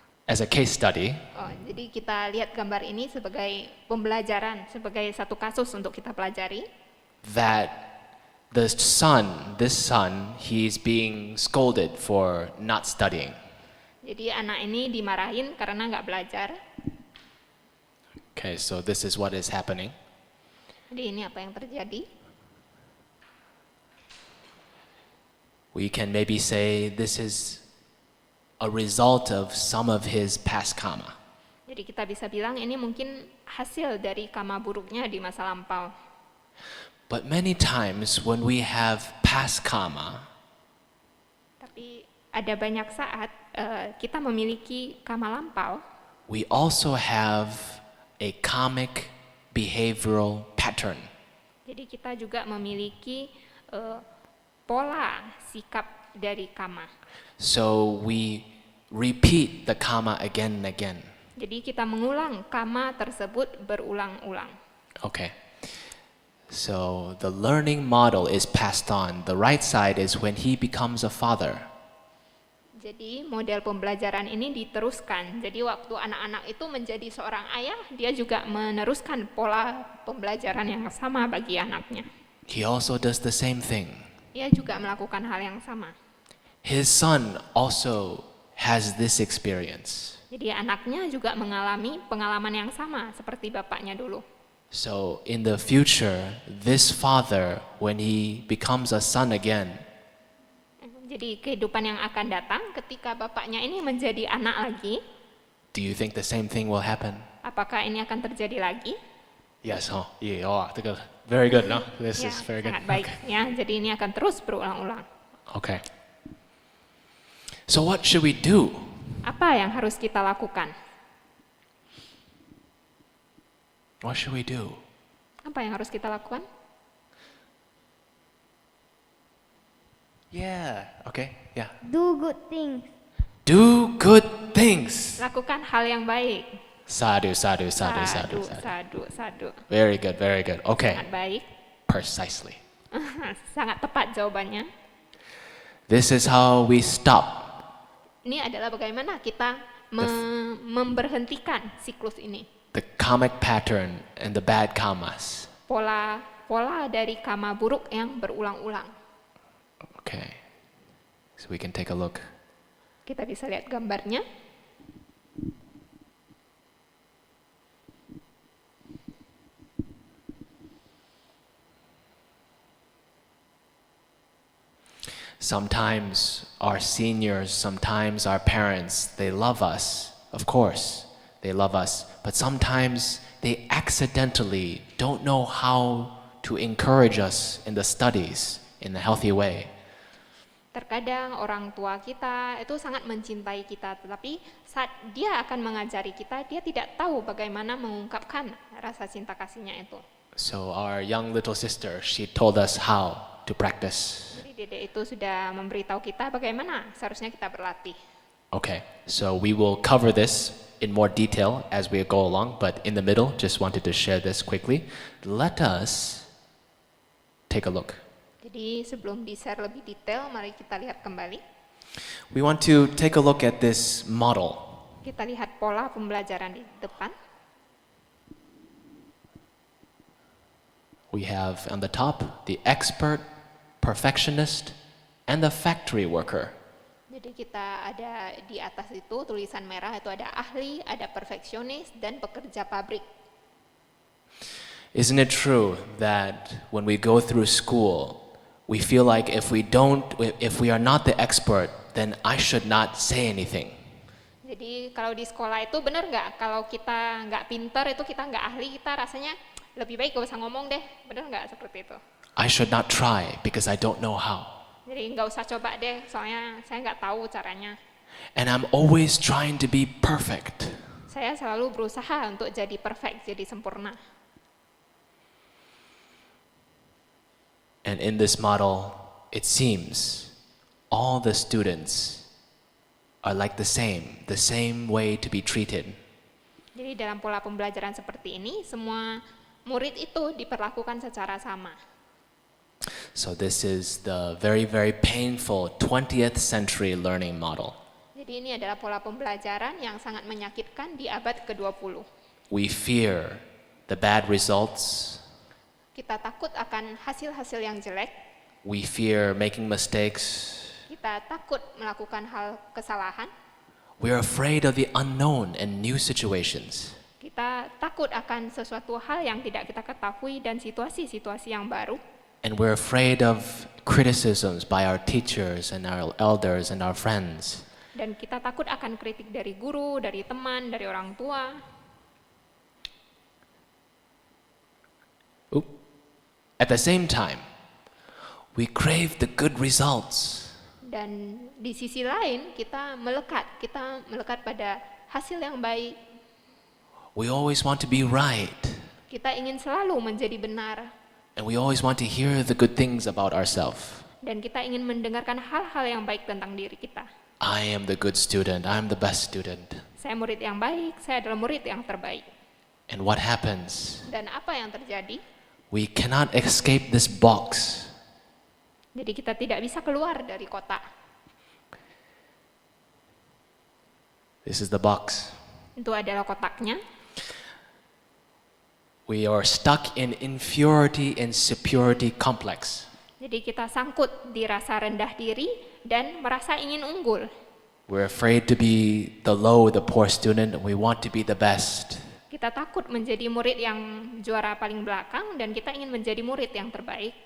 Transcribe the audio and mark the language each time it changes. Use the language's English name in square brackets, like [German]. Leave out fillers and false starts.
[English] as a case study, [Indonesian] Oh, jadi kita lihat gambar ini sebagai pembelajaran, sebagai satu kasus untuk kita pelajari. [English] that this son, he's being scolded for not studying. [Indonesian] Jadi anak ini dimarahin karena nggak belajar. [English] Okay, so this is what is happening. [Indonesian] Jadi ini apa yang terjadi? [English] We can maybe say this is a result of some of his past karma. [Indonesian] Jadi kita bisa bilang ini mungkin hasil dari karma buruknya di masa lampau. [English] But many times when we have past karma, [Indonesian] Tapi ada banyak saat kita memiliki karma lampau, [English] we also have a karmic behavioral pattern. [Indonesian] jadi kita juga memiliki pola sikap dari karma. [English] So we repeat the karma again and again. [Indonesian] Jadi kita mengulang karma tersebut berulang-ulang. [English] Okay. So the learning model is passed on. The right side is when he becomes a father. [Indonesian] Jadi model pembelajaran ini diteruskan. Jadi waktu anak-anak itu menjadi seorang ayah, dia juga meneruskan pola pembelajaran yang sama bagi anaknya. [English] He also does the same thing. [Indonesian] Ia juga melakukan hal yang sama. [English] His son also has this experience. [Indonesian] Jadi anaknya juga mengalami pengalaman yang sama seperti bapaknya dulu. [English] So in the future, this father, when he becomes a son again, [Indonesian] Jadi kehidupan yang akan datang ketika bapaknya ini menjadi anak lagi, [English] do you think the same thing will happen? [Indonesian] apakah ini akan terjadi lagi? [English] Yes, oh, yeah, oh, very good, no? This [Indonesian] Ya, [English] is very good. [Indonesian] sangat baik. Ya, jadi ini akan terus berulang-ulang. [English] Okay. So what should we do? [Indonesian] Apa yang harus kita lakukan? [English] What should we do? [Indonesian] Apa yang harus kita lakukan? [English] Yeah, okay, yeah. Do good things. Do good things. [Indonesian] Lakukan hal yang baik. [Pali] Sadhu, sadhu, sadhu, sadhu, Sadu, sadhu. sadu, sadu. [English] Very good, very good. Okay, [Indonesian] Sangat baik. [English] precisely. [Indonesian] Sangat tepat jawabannya. [English] This is how we stop [Indonesian] Ini adalah bagaimana kita memberhentikan siklus ini. [English] the karmic pattern and the bad karmas. [Indonesian] Pola dari karma buruk yang berulang-ulang. [English] Okay, so we can take a look. [Indonesian] Kita bisa lihat gambarnya. [English] Sometimes our seniors, sometimes our parents, they love us, of course, they love us, but sometimes they accidentally don't know how to encourage us in the studies in a healthy way. [Indonesian] Terkadang orang tua kita itu sangat mencintai kita, tetapi saat dia akan mengajari kita, dia tidak tahu bagaimana mengungkapkan rasa cinta kasihnya itu. [English] So our young little sister, she told us how to practice. [Indonesian] Jadi Dede itu sudah memberitahu kita bagaimana seharusnya kita berlatih. [English] Okay, so we will cover this in more detail as we go along, but in the middle, just wanted to share this quickly. Let us take a look. [Indonesian] Jadi sebelum di-share lebih detail, mari kita lihat kembali. [English] We want to take a look at this model. [Indonesian] Kita lihat pola pembelajaran di depan. [English] We have on the top the expert, perfectionist, and the factory worker. [Indonesian] Jadi kita ada di atas itu tulisan merah itu ada ahli, ada perfeksionis, dan pekerja pabrik. [English] Isn't it true that when we go through school, we feel like if we are not the expert, then I should not say anything. [Indonesian] Jadi kalau di sekolah itu benar nggak? Kalau kita nggak pinter itu kita nggak ahli, kita rasanya lebih baik gak usah ngomong deh. Benar nggak seperti itu? [English] I should not try because I don't know how. [Indonesian] Jadi nggak usah coba deh, soalnya saya nggak tahu caranya. [English] And I'm always trying to be perfect. [Indonesian] Saya selalu berusaha untuk jadi perfect, jadi sempurna. [English] And in this model, it seems all the students are like the same way to be treated. [Indonesian] Jadi dalam pola pembelajaran seperti ini, semua murid itu diperlakukan secara sama. [English] So this is the very, very painful 20th century learning model. [Indonesian] Jadi Jadi ini adalah pola pembelajaran yang sangat menyakitkan di abad ke-20. [English] We fear the bad results. [Indonesian] Kita takut akan hasil-hasil yang jelek, [English] We fear making mistakes. [Indonesian] kita takut melakukan hal kesalahan, [English] We're afraid of the unknown and new situations. [Indonesian] kita takut akan sesuatu hal yang tidak kita ketahui dan situasi-situasi yang baru. [English] And we're afraid of criticisms by our teachers and our elders and our friends. [Indonesian] Dan kita takut akan kritik dari guru, dari teman, dari orang tua. [English] At the same time, we crave the good results. [Indonesian] Dan di sisi lain kita melekat pada hasil yang baik. [English] We always want to be right. [Indonesian] Kita ingin selalu menjadi benar. [English] And we always want to hear the good things about ourselves. [Indonesian] Dan kita ingin mendengarkan hal-hal yang baik tentang diri kita. [English] I am the good student. I'm the best student. [Indonesian] Saya murid yang baik, saya adalah murid yang terbaik. [English] And what happens? [Indonesian] Dan apa yang terjadi? [English] We cannot escape this box. [Indonesian] Jadi kita tidak bisa keluar dari kotak. [English] This is the box. [Indonesian] Itu adalah kotaknya. [English] We are stuck in inferiority and superiority complex. [Indonesian] Jadi kita sangkut di rasa rendah diri dan merasa ingin unggul. [English] We're afraid to be the low, the poor student, and we want to be the best. [Indonesian] Kita takut menjadi murid yang juara paling belakang dan kita ingin menjadi murid yang terbaik.